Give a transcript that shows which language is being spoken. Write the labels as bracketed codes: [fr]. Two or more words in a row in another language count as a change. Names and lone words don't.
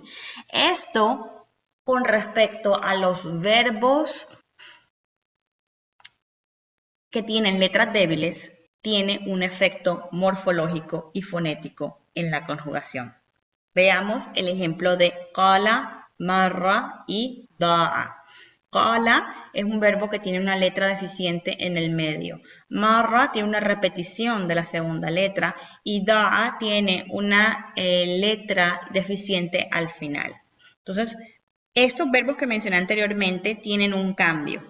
[es] Esto con respecto a los verbos que tienen letras débiles, tiene un efecto morfológico y fonético en la conjugación. Veamos el ejemplo de qala, marra y da'a. Qala es un verbo que tiene una letra deficiente en el medio. Marra tiene una repetición de la segunda letra y da'a tiene una letra deficiente al final. Entonces, estos verbos que mencioné anteriormente tienen un cambio.